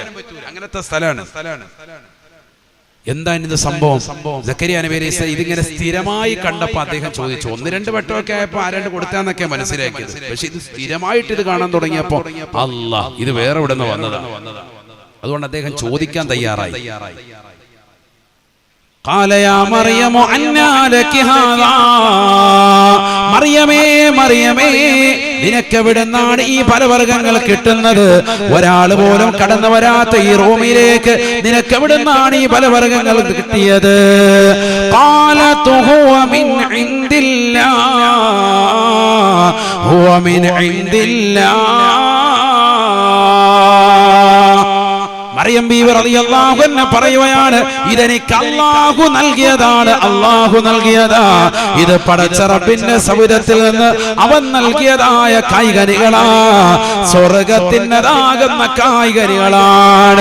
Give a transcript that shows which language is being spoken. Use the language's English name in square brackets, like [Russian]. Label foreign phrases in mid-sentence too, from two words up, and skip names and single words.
[Malayalam] അങ്ങനത്തെ സ്ഥലമാണ്. എന്താണ് ഇത് സംഭവം? സക്കറിയ നബി അലൈഹിസ്സലാം ഇതിങ്ങനെ സ്ഥിരമായി കണ്ടപ്പോൾ അദ്ദേഹം ചോദിച്ചു. 1-2 വട്ടമൊക്കെ ആയപ്പോൾ ആരാണ്ട് കൊടുത്താന്നൊക്കെ മനസ്സിലാക്കിയത്. പക്ഷെ ഇത് സ്ഥിരമായിട്ട് ഇത് കാണാൻ തുടങ്ങിയപ്പോ അല്ലാഹ് ഇത് വേറെ ഇവിടെ നിന്ന് വന്നതാണ്. അതുകൊണ്ട് അദ്ദേഹം ചോദിക്കാൻ തയ്യാറായി. [Arabic] قال يا مريم أنى لك هذا [Malayalam] മറിയമേ മറിയമേ നിനക്ക് എവിടുന്നാണ് ഈ ഫലവർഗ്ഗങ്ങൾ കിട്ടുന്നത്? ഒരാൾ പോലും കടന്നു വരാത്ത ഈ റൂമിലേക്ക് നിനക്ക് എവിടുന്നാണ് ഈ ഫലവർഗ്ഗങ്ങൾ കിട്ടിയത്? [Arabic] قالت هو من عند الله هو من عند الله. [Malayalam] മറിയം ബീവി [Arabic] رضي الله عنها [Malayalam] പറയുകയാണ്, ഇതെനിക്ക് അല്ലാഹു നൽകിയതാണ്, അല്ലാഹു നൽകിയതാ. ഇത് പടച്ച റബ്ബിന്റെ സൗദത്തിൽ നിന്ന് അവൻ നൽകിയതായ കായ്കനികളാ, സ്വർഗ്ഗത്തിൻ്റെതാകുന്ന കായ്കനികളാണ്.